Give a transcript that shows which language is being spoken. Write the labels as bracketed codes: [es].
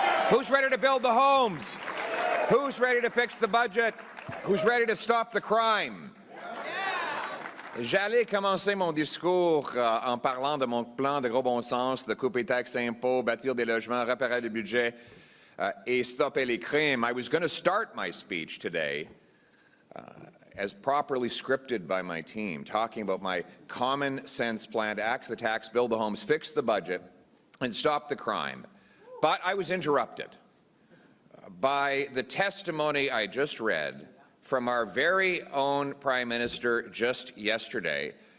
[en] Who's ready to build the homes? Who's ready to fix the budget? Who's ready to stop the crime? [fr] J'allais commencer mon discours en parlant de mon plan de gros bon sens, de couper taxes et impôts, bâtir des logements, réparer le budget et stopper les crimes. [en] I was going to start my speech today as properly scripted by my team, talking about my common sense plan to axe the tax, build the homes, fix the budget, and stop the crime. But I was interrupted by the testimony I just read from our very own Prime Minister just yesterday.